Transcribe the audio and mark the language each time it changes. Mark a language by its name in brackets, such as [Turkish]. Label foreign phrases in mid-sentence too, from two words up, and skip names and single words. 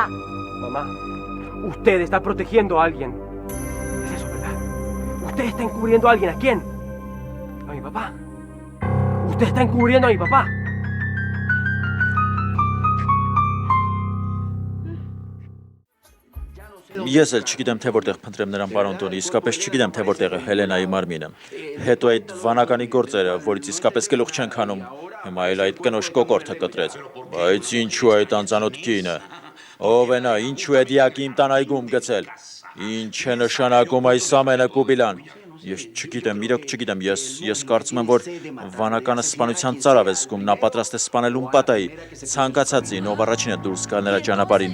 [Spanish] Mamá, usted está protegiendo a alguien. Es eso, ¿verdad? Usted está encubriendo a alguien. ¿A quién? A mi papá. Usted está encubriendo a mi papá. [Armenian] Ես էլ չգիտեմ, թե որտեղ փնտրեմ նրան պարոն Տոնի, իսկապես չգիտեմ, թե որտեղ է Հելենայի մարմինը։ Հետո այդ վանականի գործերը, որից իսկապես գլուխ չենք հանում, հիմա էլ այդ կնոջ կոկորդը կտրեց։ Բայց ինչու այդ անծանոթ կինը։ Ով է նա, ինչու է դիակի իմ տան այգում գցել։ Ինչ է նշանակում այս ամենը, Կուբիլան։ Ես չգիտեմ, իրոք չգիտեմ, ես կարծում եմ, որ վանականը սպանության ծարավ է զգում, նա պատրաստ է սպանել Ումպատայի, ցանկացածին, ով առաջինը դուրս գա նրա ճանապարհին։